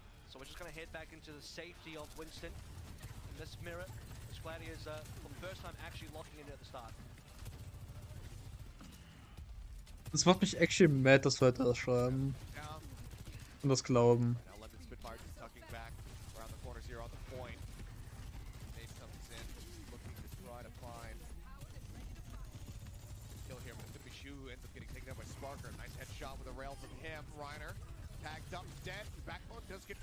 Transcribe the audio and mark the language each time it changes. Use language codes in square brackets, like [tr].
[en] So we're just going to head back into the safety of Winston. In this mirror, this Gladiator's for the first time actually locking in at the start. [de] Das macht mich [en] actually mad, [de] dass Leute das schreiben. Und das glauben. [en] Now London Spitfire just tucking back around the corners here on the point. Ace comes in, looking to try to find kill here, but it's gonna be Schau who ends up getting taken out by Sparker. Nice headshot with a rail from him. Reiner tagged up, dead. Backbone does get